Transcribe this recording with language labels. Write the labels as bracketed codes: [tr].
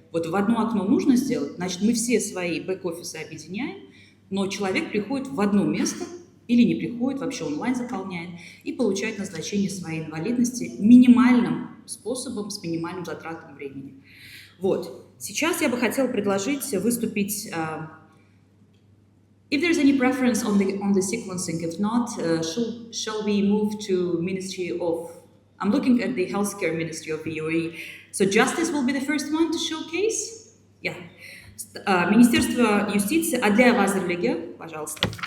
[ru] Вот в одно окно нужно сделать, значит, мы все свои бэк-офисы объединяем, но человек приходит в одно место или не приходит, вообще онлайн заполняет и получает назначение своей инвалидности минимальным способом, с минимальным затратом времени. Вот. Сейчас я бы хотела предложить выступить. [en] If there's any preference on the sequencing, if not, shall we move to Ministry of? I'm looking at the Healthcare Ministry of the UAE. So Justice will be the first one to showcase. Yeah. [ru] Министерство юстиции, Адля Вазирлиги, пожалуйста.